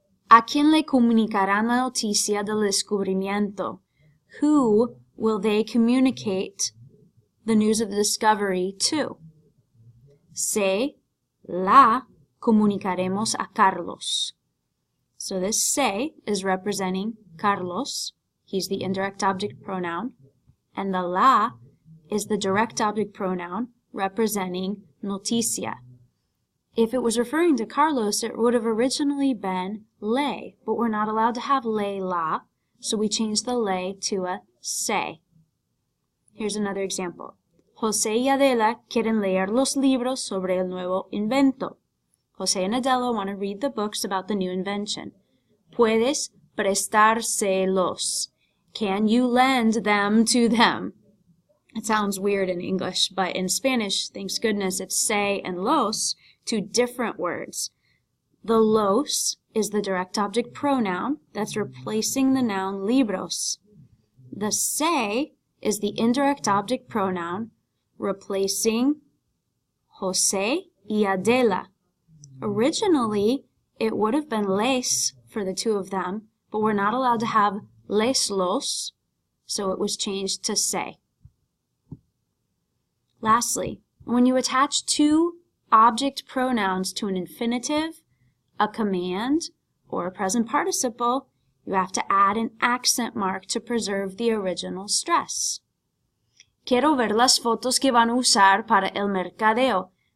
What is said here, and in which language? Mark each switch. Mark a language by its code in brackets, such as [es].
[es] ¿A quién le comunicarán la noticia del descubrimiento? [en] Who will they communicate the news of the discovery to? [es] Se la comunicaremos a Carlos. [en] So this se is representing Carlos. He's the indirect object pronoun. And the la is the direct object pronoun representing noticia. If it was referring to Carlos, it would have originally been le, but we're not allowed to have le la, so we changed the le to a se. Here's another example. [es] José y Adela quieren leer los libros sobre el nuevo invento. [en] José and Adela want to read the books about the new invention. [es] Puedes prestárselos. [en] Can you lend them to them? It sounds weird in English, but in Spanish, thanks goodness, it's se and los, two different words. The los is the direct object pronoun that's replacing the noun libros. The se is the indirect object pronoun replacing José y Adela. Originally, it would have been les for the two of them, but we're not allowed to have les los, so it was changed to se. Lastly, when you attach two object pronouns to an infinitive, a command, or a present participle, you have to add an accent mark to preserve the original stress. [es] Quiero ver las fotos que van a usar para el mercadeo.